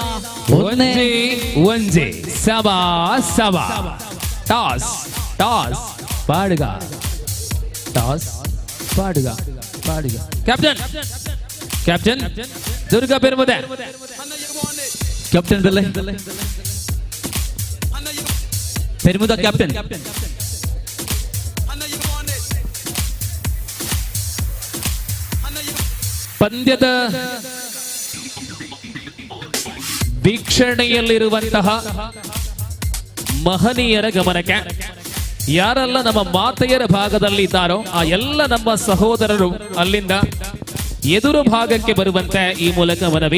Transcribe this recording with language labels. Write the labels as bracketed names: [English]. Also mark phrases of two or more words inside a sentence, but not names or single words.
[Malayalam] പാടുക പാടുക പാടുക. ക്യാപ്റ്റൻ ക്യാപ്റ്റൻ ദുർഗ പെരുമുദ. ക്യാപ്റ്റൻ പെരുമുദ ക്യാപ്റ്റൻ. [Kannada] ಪಂದ್ಯದ ವೀಕ್ಷಣೆಯಲ್ಲಿರುವಂತಹ ಮಹನೀಯರ ಗಮನಕ್ಕೆ, ಯಾರೆಲ್ಲ ನಮ್ಮ ಮಾತೆಯರ ಭಾಗದಲ್ಲಿ ಇದ್ದಾರೋ ಆ ಎಲ್ಲ ನಮ್ಮ ಸಹೋದರರು ಅಲ್ಲಿಂದ ಎದುರು ಭಾಗಕ್ಕೆ ಬರುವಂತೆ ಈ ಮೂಲಕ ಮನವಿ.